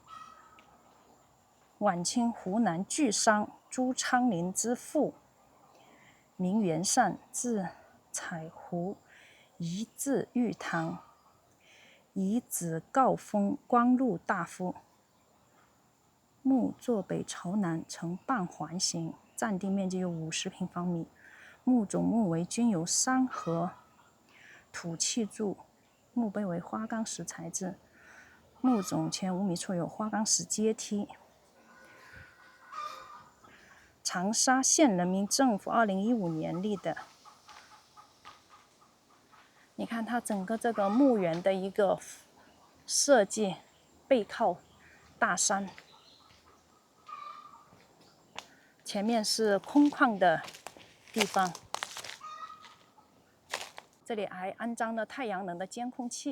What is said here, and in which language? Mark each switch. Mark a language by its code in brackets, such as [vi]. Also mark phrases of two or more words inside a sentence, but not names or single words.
[zh] 晚清湖南巨商朱昌龄之父，名元善，字采湖，遗字玉堂，遗子誥封光禄大夫。墓坐北朝南，呈半環形，占地面積有50平方米。墓总墓圍均由山和土砌築，墓碑為花崗石材質。墓總前5米處有花崗石階梯。長沙縣人民政府2015年立的。你看它整個這個墓園的一個設計，背靠大山，前面是空曠的地方，這裡還安裝了太陽能的監控器。